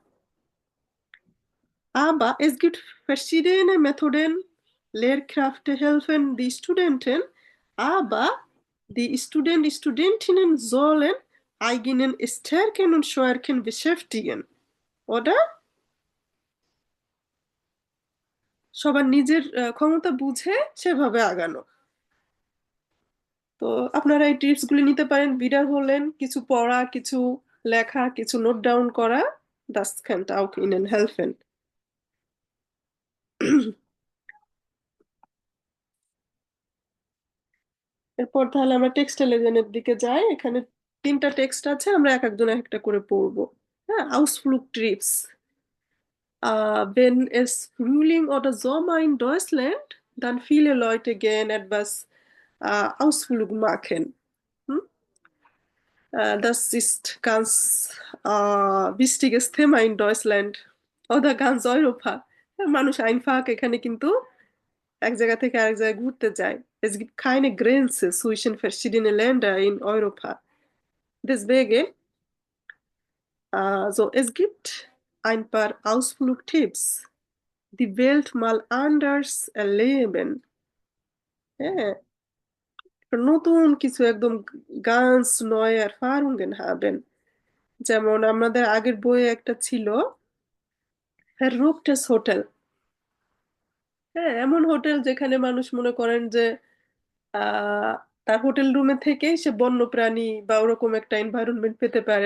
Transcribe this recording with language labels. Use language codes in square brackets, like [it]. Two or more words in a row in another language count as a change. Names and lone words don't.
[de] Aber es gibt verschiedene Methoden. Lehrkräfte helfen die Studenten, aber die Studentinnen sollen eigenen Stärken und Schwächen beschäftigen, oder? [bn] সবার নিজের ক্ষমতা বুঝে সেভাবে আগানো। তো আপনারা এই টিপস গুলি নিতে পারেন, wiederholen, কিছু পড়া, কিছু লেখা, কিছু [en] note down [bn] করা, [de] das könnte auch Ihnen helfen। [bn] এরপর তাহলে আমরা টেক্সটাইল লেজনের দিকে যাই। এখানে 3টা টেক্সট আছে, আমরা এক একজন একটা করে পড়বো। হ্যাঁ, [de] Ausflugtrips. Wenn es Frühling oder Sommer in Deutschland, dann viele Leute gehen etwas Ausflug machen. Hm? Das ist ganz wichtiges Thema in Deutschland oder ganz Europa. [bn] মানুষ einfach এখানে কিন্তু এক জায়গা থেকে আরেক জায়গায় ঘুরতে যায়। [de] Es gibt keine Grenze zwischen verschiedenen Ländern in Europa. Deswegen, so, es gibt ein paar Ausflugtipps, die Welt mal anders erleben. [bn] হ্যাঁ, নতুন কিছু একদম [de] ganz neue Erfahrungen haben. [bn] যেমন আমাদের আগের বইয়ে একটা ছিল Verrücktes Hotel. হ্যাঁ, এমন হোটেল যেখানে মানুষ মনে করেন যে তার [en] hotel room [bn] থেকেই সে বন্যপ্রাণী বা ওরকম একটা এনভায়রনমেন্ট পেতে পারে।